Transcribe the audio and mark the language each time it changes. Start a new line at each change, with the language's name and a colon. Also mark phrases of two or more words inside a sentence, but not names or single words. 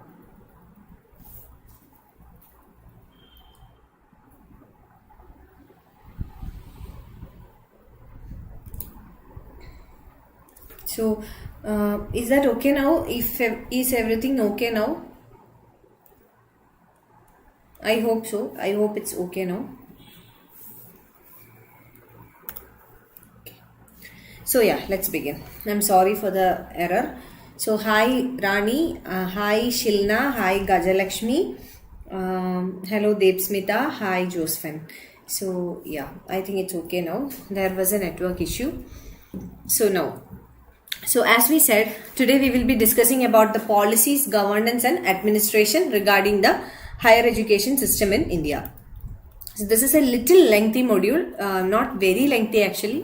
English: So is that okay now? Is everything okay now? I hope so. I hope it's okay now. Okay. So yeah, let's begin. I'm sorry for the error. So hi Rani, hi Shilna, hi Gajalakshmi, hello Debsmita, hi Josephine. So yeah, I think it's okay now. There was a network issue. So now, so as we said, today we will be discussing about the policies, governance and administration regarding the higher education system in India. So this is a little lengthy module, not very lengthy actually.